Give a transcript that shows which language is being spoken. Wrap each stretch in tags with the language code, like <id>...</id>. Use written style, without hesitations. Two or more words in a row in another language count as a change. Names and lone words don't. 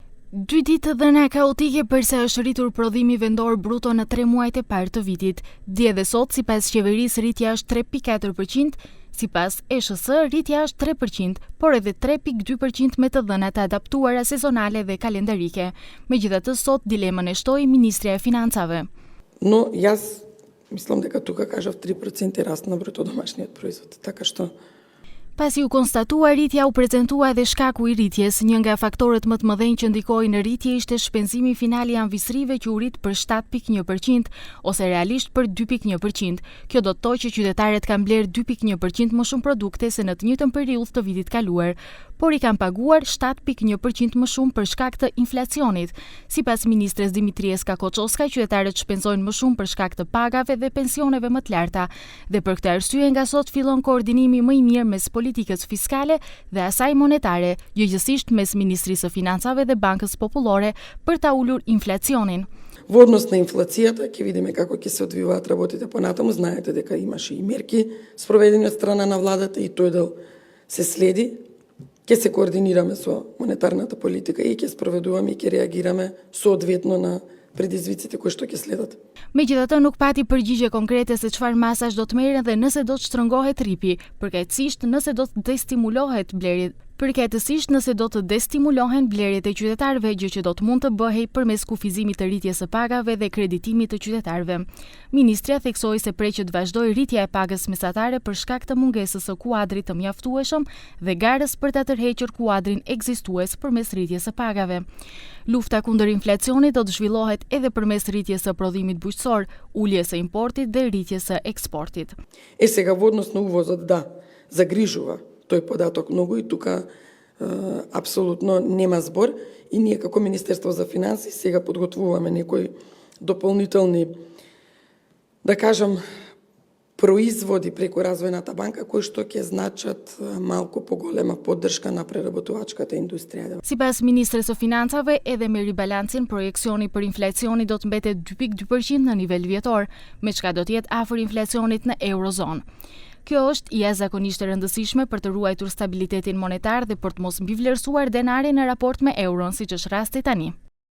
<sq>2 ditë dhëna kaotike përsa është rritur prodhimi vendor bruto në 3 muajt e parë të vitit. Dje dhe sot, sipas qeverisë, rritja është 3.4%, sipas ESHS rritja është 3%, por edhe 3.2% me të dhënat e adaptuara sezonale dhe kalendarike. Megjithatë, sot dilemën e shtoi Ministrja e Financave.</sq> <mk>Но јас мислам дека тука кажав 3% раст на бруто домашниот производ, така што</mk> <sq>Pasi u konstatua rritja, u prezantua edhe shkaku i rritjes. Një nga faktorët më të mëdhenj që ndikoi në rritje ishte shpenzimi final i anvisrive që u rrit për 7.1% ose realisht për 2.1%. Kjo do të thotë që qytetarët kanë bler 2.1% më shumë produkte se në të njëjtën periudhë të vitit kaluar, por i kanë paguar 7.1% më shumë për shkak të inflacionit. Sipas ministres Dimitriës Kakoçoska, qytetarët shpenzojnë më shumë për shkak të pagave dhe pensioneve më të larta, dhe për këtë arsye nga sot fillon koordinimi më i mirë mes politikës fiskale dhe asaj monetare, gjëgjësisht mes Ministrisë së Financave dhe Bankës Popullore për ta ulur inflacionin.</sq> <mk>Во однос на инфлацијата ќе видиме како ќе се одвиваат работите понатаму. Знаете дека имаше и мерки спроведени од страна на владата и тој дел се следи. Ќе се координираме со монетарната политика и ќе спроведуваме и ќе реагираме соодветно на предизвиците кои што ќе следат.</mk> <sq>Megjithatë, nuk pati përgjigje konkrete se çfarë masash do të merren dhe nëse do të shtrëngohet ripi, përkatësisht nëse do të destimulohet blerjet. Përkatësisht nëse do të destimulohen blerjet e qytetarëve, gjë që do të mund të bëhej përmes kufizimit të rritjes së pagave dhe kreditimit të qytetarëve. Ministrja theksoi se preqet të vazhdojë rritja e pagës mesatare për shkak të mungesës së kuadrit të mjaftueshëm dhe garës për ta tërhequr kuadrin ekzistues përmes rritjes së pagave. Lufta kundër inflacionit do të zhvillohet edhe përmes rritjes së prodhimit bujqësor, uljes së importit dhe rritjes së eksportit.</sq> <mk>Сега во однос на увозот, да, загрижува тој податок многу и тука апсолутно нема збор и ние како Министерство за финансии сега подготвуваме некои дополнителни, да кажам, производи преку Развојната банка кои што ќе значат малку поголема поддршка на преработувачката индустрија.</mk> <sq>Sipas Ministres së Financave, edhe me ribalancin, projeksioni për inflacionin do të mbetet 2.2% në nivel vjetor, me çka do të jetë afër inflacionit në eurozonë. Kjo është jashtëzakonisht e rëndësishme për të ruajtur stabilitetin monetar dhe për të mos mbivlerësuar denarin në raport me euron, siç është rasti tani.</sq>